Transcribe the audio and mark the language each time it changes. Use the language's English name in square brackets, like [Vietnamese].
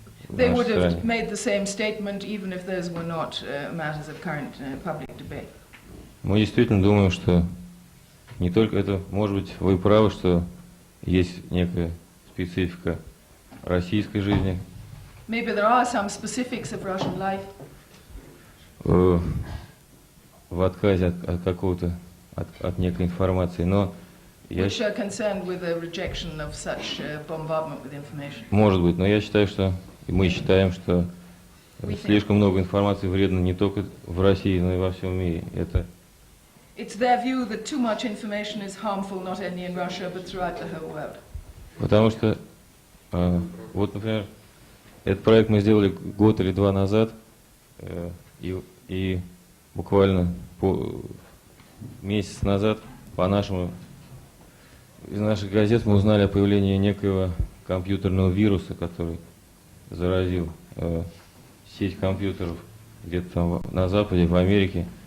[English] They would have made the same statement even if those were not matters of current public debate. [Russian] Мы действительно думаем, что не только это, может быть, вы правы, что есть некая специфика российской жизни. [English] Maybe there are some specifics of Russian life. [Russian] В отказе от какого-то, от некой информации, но [English] which are concerned with the rejection of such bombardment with information. [Russian] Может быть, но я считаю, что мы считаем, что слишком много информации вредно не только в России, но и во всем мире. [English] It's their view that too much information is harmful not only in Russia but throughout the whole world. [Russian] Потому что, вот, например, этот проект мы сделали год или два назад, и буквально месяц назад из наших газет мы узнали о появлении некоего компьютерного вируса, который заразил сеть компьютеров где-то там на Западе, в Америке.